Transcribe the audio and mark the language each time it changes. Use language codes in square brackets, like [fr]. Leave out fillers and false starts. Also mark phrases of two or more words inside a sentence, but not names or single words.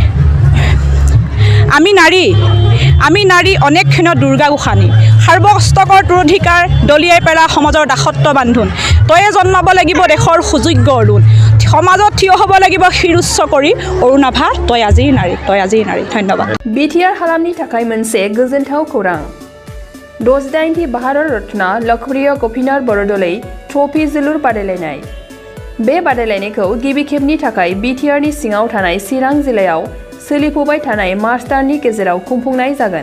[as] আমি নাৰী অনেক ক্ষণত দুৰ্গা গোসানী সাৰ্বস্তকৰ তোৰ অধিকাৰ দলিয়াই পেলা সমাজৰ দাসত্ব বান্ধোন তয়ে জন্মাব লাগিব দেশৰ সুযোগ্য অৰুণ সমাজত থিয় হ'ব লাগিব শিৰোচ্চ কৰি অৰুণাভা তই আজিৰ নাৰী ধন্যবাদ [brx] बिटिआर हालामनि थाखाय मोनसे गोजोनथाव खौरां 68थि भारत रत्न लोकप्रिय गपिनाथ बरदलै ट्रफी जोलुर बादायलायनाय बे बादायलायनायखौ गिबि खेबनि थाखाय बिटिआरनि सिङाव थानाय चिरां जिल्लायाव सोलिफुबाय थानाय मार्च दाननि गेजेराव खुंफुंनाय जागोन